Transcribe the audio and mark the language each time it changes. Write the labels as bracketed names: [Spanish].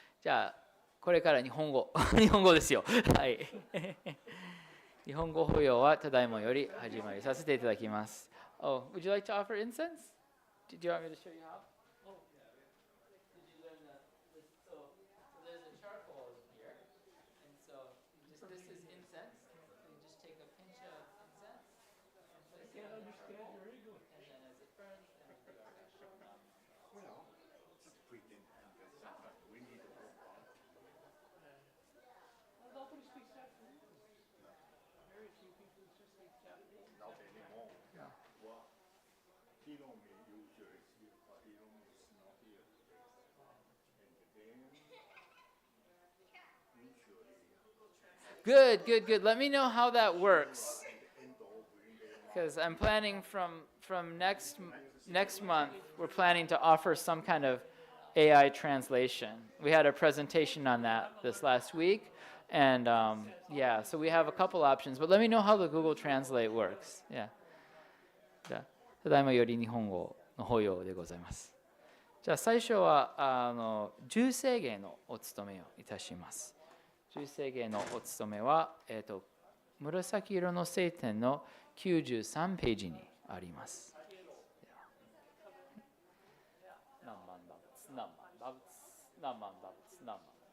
[Japanese] じゃあ、これから日本語、日本語ですよ。はい。日本語法要はただいまより始まりさせていただきます。 [English] Oh, would you like to offer incense? Do you want me to show you how? Oh, did you learn that? So there's a charcoal here, and so this is incense. So you just take a pinch of incense and place it on the charcoal, and then as it burns, then we do our Gassho. Good, good, good. Let me know how that works. Because I'm planning from next month, we're planning to offer some kind of AI translation. We had a presentation on that this last week. And yeah, so we have a couple options. But let me know how the Google Translate works. Yeah. [Japanese] じゃあ、ただいまより日本語の法要でございます。じゃあ最初はジュセイゲのお務めをいたします。ジュセイゲのお務めは、紫色の聖典の93ページにあります。何万打仏、何万打仏、何万打仏、何万打仏。